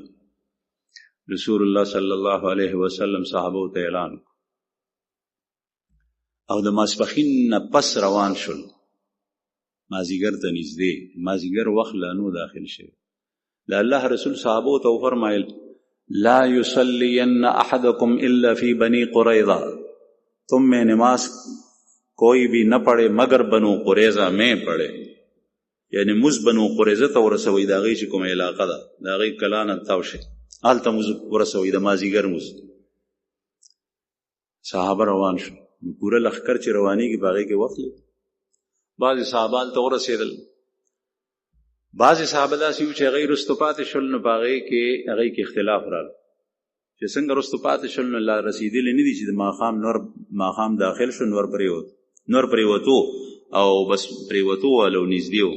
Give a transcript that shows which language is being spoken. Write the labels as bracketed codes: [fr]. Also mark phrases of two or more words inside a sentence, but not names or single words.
[ps] رسول الله صلی الله علیه وسلم صحابو ته اعلان او د ماسپښین نه پس روان شول، مازیګر ته نږدې، مازیګر وخت لا نو داخل شوی. د الله رسول صحابو ته وفرمایل [ar] لا یصلین احدکم الا فی بنی قریظہ، [ur] تم میں نماز کوئی بھی نہ پڑھے مگر بنو قریظہ میں پڑھے. [ps] یعنی مز بنو قریظه ته ورسوئ، د هغوی چې کومه علاقه ده د هغوی کلا نه تاو شي، هلته مز ورسوئ، د مازیګر مز. صحابه روان شو، پوره لښکر چې روانېږي په هغې کې وخت لږ. بعضې صحابه هلته ورسېدل، بعضې صحابه داسې وو چې هغوی رستو پاتې شول، نو په هغې کې اختلاف راغی چې څنګه رستو پاتې شول، نو لا رسېدلي نه دي چې د ماښام داخل شو، نور پرېوتو او بس پرېوتو والو نږدې وو.